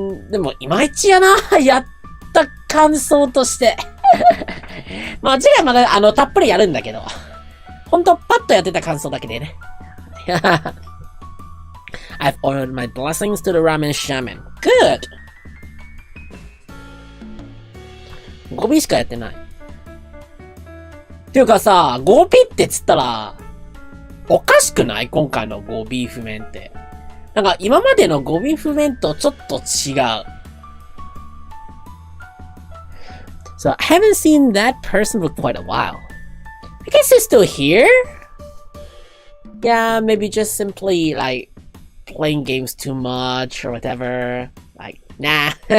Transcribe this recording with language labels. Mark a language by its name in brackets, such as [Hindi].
[Japanese] でも、いまいちやな。やった感想として。まあ、次回まだ、たっぷりやるんだけど。ほんと、パッとやってた感想だけでね。 [English] I've ordered my blessings to the ramen shaman. Good! [Japanese] 語尾しかやってない。っていうかさ、語尾ってつったら、おかしくない？今回の語尾譜面って。なんか今までの語尾譜面とちょっと違う。 [English] So I haven't seen that person for quite a while. I guess he's still here? Yeah, maybe just simply like playing games too much or whatever. Like, nah.